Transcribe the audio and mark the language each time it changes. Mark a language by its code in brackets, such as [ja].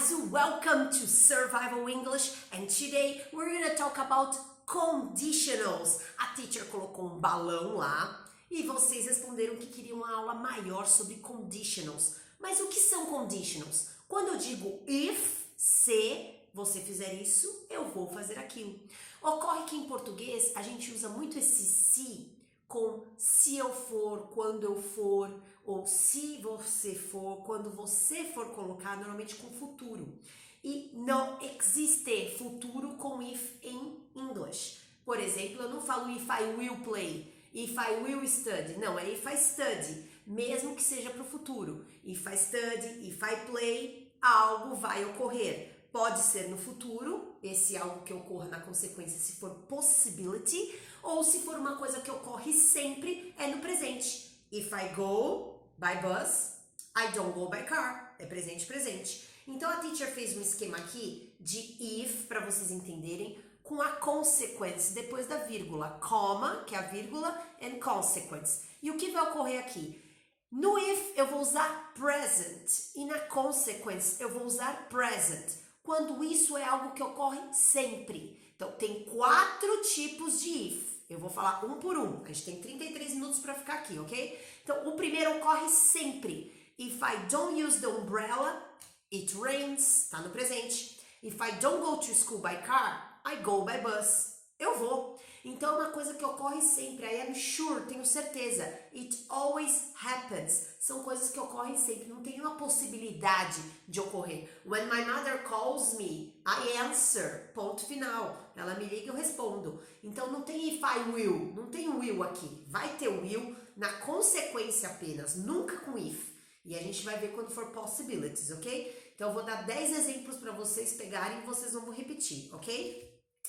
[en] welcome to Survival English, and today we're going to talk about conditionals. [pt] A teacher colocou um balão lá e vocês responderam que queriam uma aula maior sobre conditionals. Mas o que são conditionals? Quando eu digo if, se você fizer isso, eu vou fazer aquilo. Ocorre que em português a gente usa muito esse se com se eu for, quando eu for, ou se você for, quando você for colocar, normalmente com futuro. E não existe futuro com if em English. Por exemplo, eu não falo [en] if I will play, if I will study. [pt] Não, é [en] if I study, [pt] mesmo que seja para o futuro. [en] If I study, if I play, [pt] algo vai ocorrer. Pode ser no futuro, esse algo que ocorra na consequência se for possibility, ou se for uma coisa que ocorre sempre, é no presente. [en] If I go by bus, I don't go by car. [pt] É presente. Então a teacher fez um esquema aqui de if, para vocês entenderem, com a consequence, depois da vírgula, comma, que é a vírgula, and consequence. E o que vai ocorrer aqui? No if eu vou usar present e na consequence eu vou usar present, quando isso é algo que ocorre sempre. Então, tem 4 tipos de if. Eu vou falar um por um. A gente tem 33 minutos para ficar aqui, ok? Então, o primeiro ocorre sempre. [en] If I don't use the umbrella, it rains. [pt] Tá no presente. [en] If I don't go to school by car, I go by bus. [pt] Eu vou. Então, é uma coisa que ocorre sempre. [en] I am sure, [pt] tenho certeza. [en] It always happens. [pt] São coisas que ocorrem sempre. Não tem uma possibilidade de ocorrer. [en] When my mother calls me, I answer. [pt] Ponto final. Ela me liga e eu respondo. Então, não tem [en] if I will. [pt] Não tem will aqui. Vai ter will na consequência apenas. Nunca com if. E a gente vai ver quando for possibilities, ok? Então, eu vou dar 10 exemplos para vocês pegarem e vocês vão repetir, ok?